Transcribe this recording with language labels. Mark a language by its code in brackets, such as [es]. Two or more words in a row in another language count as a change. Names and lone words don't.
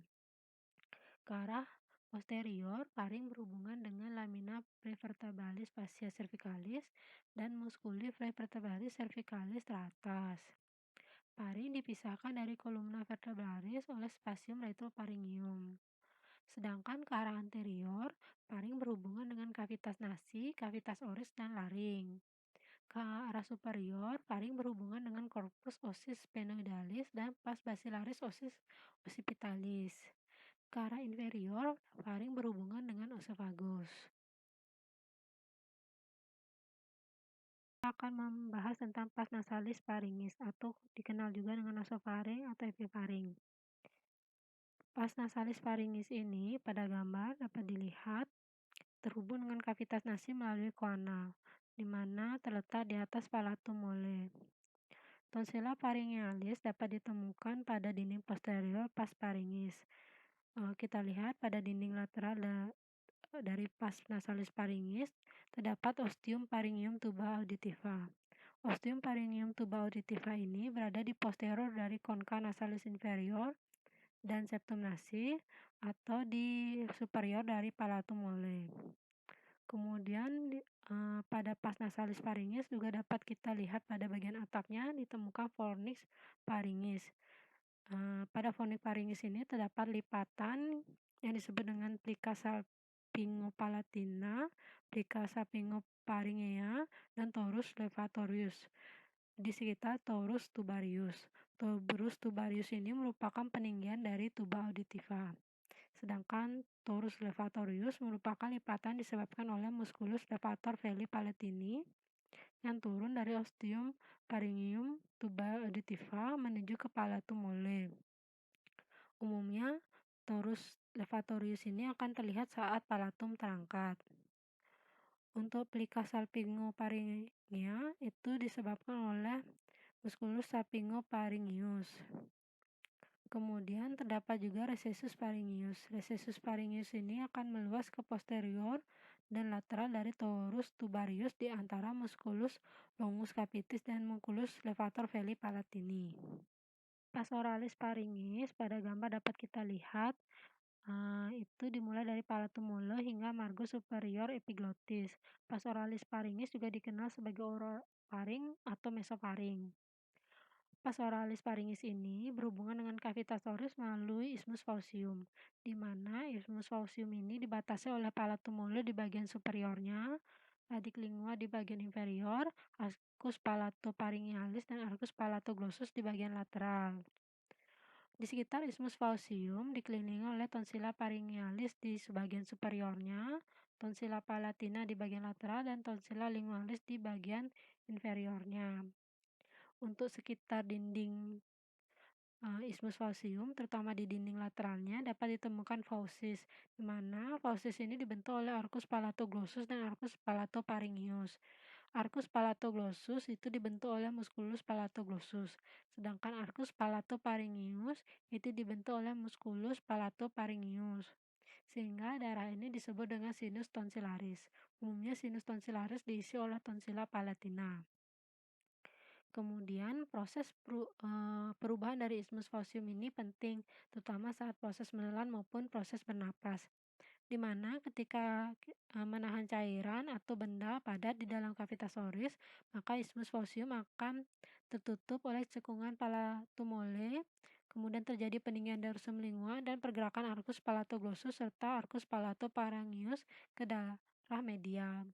[id] Ke arah posterior, faring berhubungan dengan [la] lamina prevertebralis fascia cervicalis [id] dan [la] musculi prevertebralis cervicalis [id] teratas. Faring dipisahkan dari [la] kolumna vertebralis [id] oleh [la] spasium retropharyngeum. [id] Sedangkan ke arah anterior, faring berhubungan dengan [la] kavitas nasi, kavitas oris, [id] dan laring. Ke arah superior, faring berhubungan dengan [la] corpus ossis sphenoidalis [id] dan [la] pars bacillaris ossis occipitalis. [id] Ke arah inferior, faring berhubungan dengan esophagus. Kita akan membahas tentang [la] pars nasalis pharynx [id] atau dikenal juga dengan nasofaring atau epifaring. [la] Pars nasalis pharynx [id] ini pada gambar dapat dilihat terhubung dengan kavitas nasi melalui koanal, di mana terletak di atas [la] palatum mole. Tonsilla pharyngealis [id] dapat ditemukan pada dinding posterior [la] pars pharynx. [id] Kita lihat pada dinding lateral dari [la] pars nasalis pharynx [id] terdapat [la] ostium pharyngeum tuba auditiva. Ostium pharyngeum tuba auditiva [id] ini berada di posterior dari [la] concha nasalis inferior [id] dan [la] septum nasi [id] atau di superior dari [la] palatum mole. [id] Kemudian pada [la] pars nasalis pharynx [id] juga dapat kita lihat pada bagian atapnya ditemukan [la] fornix pharynx. [id] Pada [la] fornix pharynx [id] ini terdapat lipatan yang disebut dengan [la] plica salpingopalatina, plica salpingopharyngea, [id] dan [la] torus levatorius [id] di sekitar [la] torus tubarius. Torus tubarius [id] ini merupakan peninggian dari [la] tuba auditiva. [id] Sedangkan [la] torus levatorius [id] merupakan lipatan disebabkan oleh [la] musculus levator veli palatini [id] yang turun dari [la] ostium pharyngeum tuba auditiva [id] menuju ke [la] palatum mole. [id] Umumnya, [la] torus levatorius [id] ini akan terlihat saat palatum terangkat. Untuk [la] plica salpingopharyngea [id] itu disebabkan oleh [la] musculus salpingopharyngeus. [id] Kemudian terdapat juga [la] recessus pharyngeus. Recessus pharyngeus [id] ini akan meluas ke posterior dan lateral dari [la] torus tubarius [id] di antara [la] musculus longus capitis [id] dan [la] musculus levator veli palatini. Pars oralis pharynx [id] pada gambar dapat kita lihat itu dimulai dari [la] palatum mole [id] hingga [la] margo superior epiglottis. Pars oralis pharynx [id] juga dikenal sebagai orofaring atau mesofaring. [la] Pars oralis pharynx [id] ini berhubungan dengan [la] cavitas thorax [id] melalui [la] isthmus faucium, [id] di mana [la] isthmus faucium [id] ini dibatasi oleh [la] palatum mole [id] di bagian superiornya, [la] radix lingua [id] di bagian inferior, [la] arcus palatopharyngealis [id] dan [la] arcus palatoglossus [id] di bagian lateral. Di sekitar [la] isthmus faucium [id] dikelilingi oleh [la] tonsilla pharyngealis [id] di sebagian superiornya, [la] tonsilla palatina [id] di bagian lateral, dan [la] tonsilla lingualis [id] di bagian inferiornya. Untuk sekitar dinding [la] isthmus faucium, [id] terutama di dinding lateralnya, dapat ditemukan fauces, di mana fauces ini dibentuk oleh [la] arcus palatoglossus [id] dan [la] arcus palatopharyngeus. Arcus palatoglossus [id] itu dibentuk oleh [la] musculus palatoglossus, [id] sedangkan [la] arcus palatopharyngeus [id] itu dibentuk oleh [la] musculus palatopharyngeus. [id] Sehingga daerah ini disebut dengan [la] sinus tonsillaris. [id] Umumnya [la] sinus tonsillaris [id] diisi oleh [la] tonsilla palatina. [id] Kemudian proses perubahan dari [la] isthmus faucium [id] ini penting, terutama saat proses menelan maupun proses bernapas, di mana ketika menahan cairan atau benda padat di dalam [la] cavitas oris, [id] maka [la] isthmus faucium [id] akan tertutup oleh cekungan [la] palatum mole, [id] kemudian terjadi peninggian [la] dorsum lingua [id] dan pergerakan [la] arcus palatoglossus [id] serta [la] arcus palatopharyngeus [id] ke daerah medial.